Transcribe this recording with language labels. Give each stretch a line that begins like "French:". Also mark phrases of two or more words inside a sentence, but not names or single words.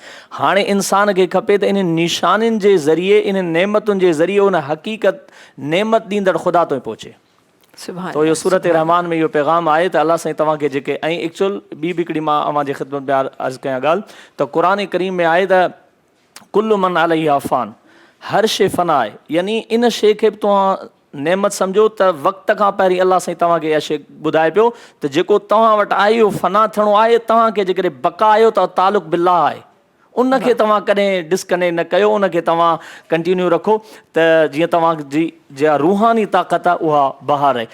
Sindhi: हाणे इंसान खे खपे त इन निशानियुनि जे ज़रिए, इन नेमतुनि जे ज़रिए उन हक़ीक़त नेमत ॾींदड़ ख़ुदा ताईं पहुचे। तो इहो सूरत रहमान में इहो पैगाम आहे त अलाह साईं तव्हांखे जेके ऐं एक्चुअल ॿी हिकिड़ी मां अव्हां जे ख़िदमत में अर्ज़ु कयां ॻाल्हि त क़ुर करीम में आहे त
Arabic: كل من عليها فان,
Sindhi: हर शइ फ़ना आहे। यानी इन शइ खे बि तव्हां नेमत सम्झो त वक़्त खां पहिरीं अलाह साईं तव्हांखे इहा शइ ॿुधाए पियो त जेको तव्हां वटि आहे इहो फ़ना थियणो आहे। तव्हांखे जेकॾहिं बका आयो त तालुक़ बिल्लाह आहे, उनखे तव्हां कॾहिं डिस्कनेक्ट न कयो, उनखे तव्हां कंटिन्यू रखो त जीअं तव्हांजी जेका रूहानी ताक़त आहे उहा बहार रहे।